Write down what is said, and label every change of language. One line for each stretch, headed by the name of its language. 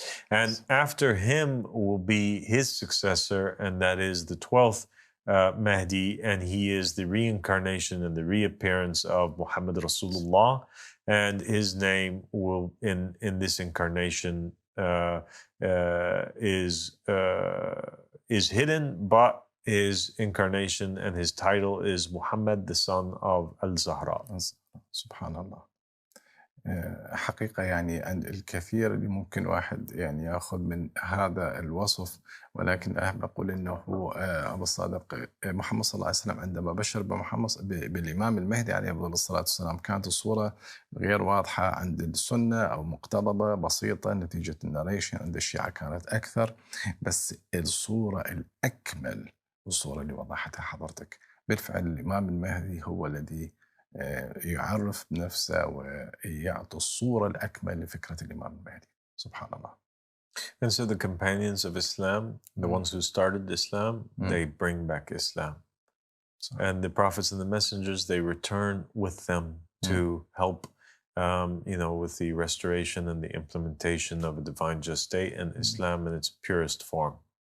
English: And after him will be his successor, and that is the 12th Mahdi, and he is the reincarnation and the reappearance of Muhammad Rasulullah, and his name will in this incarnation is hidden, but his incarnation and his title is Muhammad, the son of Al-Zahra. Subhanallah.
Arabic: حقيقة يعني عند الكثير اللي ممكن واحد يعني يأخذ من هذا الوصف، ولكن أحب أقول أنه أبو الصادق محمد صلى الله عليه وسلم عندما بشر بالإمام المهدي عليه أفضل الصلاة والسلام كانت الصورة غير واضحة عند السنة أو مقتضبة بسيطة نتيجة الناريشن. عند الشيعة كانت أكثر، بس الصورة الأكمل الصورة اللي وضحتها حضرتك بالفعل الإمام المهدي هو الذي يعرف بنفسه ويعطي الصورة الأكمل لفكرة الإمام المهدي. سبحان الله.
English: And so the companions of Islam, the ones who started Islam, they bring back Islam. And the prophets and the messengers, they return with them to help with the restoration and the implementation of a divine just state and Islam in its purest form.